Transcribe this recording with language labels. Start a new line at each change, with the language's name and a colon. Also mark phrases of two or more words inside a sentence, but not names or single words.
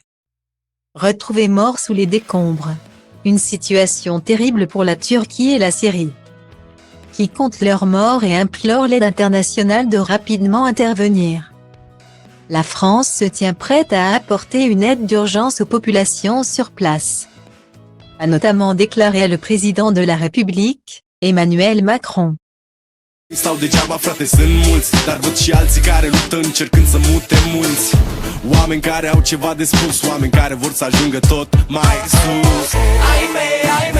French: Retrouvé mort sous les décombres. Une situation terrible pour la Turquie et la Syrie, qui comptent leurs morts et implorent l'aide internationale de rapidement intervenir. La France se tient prête à apporter une aide d'urgence aux populations sur place, a notamment déclaré le président de la République, Emmanuel Macron.
Romanian: Stau degeaba, frate, sunt mulți, dar văd și alții care luptă încercând să mute mulți. Oameni care au ceva de spus, oameni care vor să ajungă tot mai sus. Ai mei,